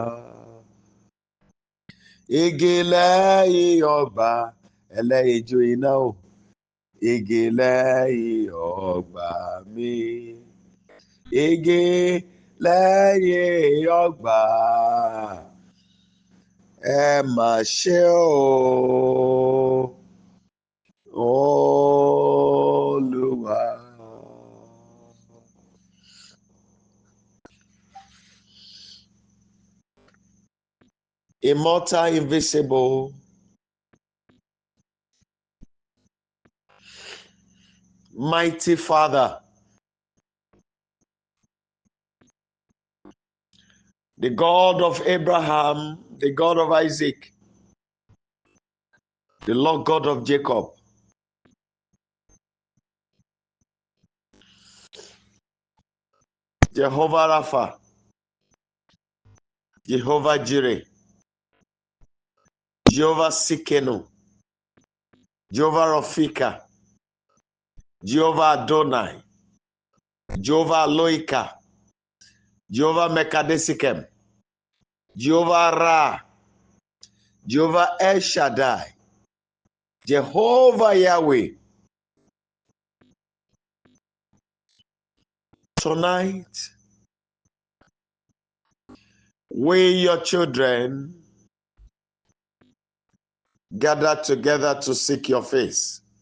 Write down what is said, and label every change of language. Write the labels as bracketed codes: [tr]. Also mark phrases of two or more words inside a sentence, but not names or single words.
[yo] Igi lẹ́yìn ọgbà ẹlẹ́yinjú iná o, igi lẹ́yìn ọgbà mi. Igi lẹ́yìn ọgbà ẹ mà ṣe o Olúwa. [en] Immortal, invisible, mighty Father, the God of Abraham, the God of Isaac, the Lord God of Jacob, Jehovah Rapha, Jehovah Jireh, Jehovah Sikenu, Jehovah Rafika, Jehovah Adonai, Jehovah Loika, Jehovah Mekadesikem, Jehovah Ra, Jehovah El Shaddai, Jehovah Yahweh. Tonight, we, your children, gather together to seek your face.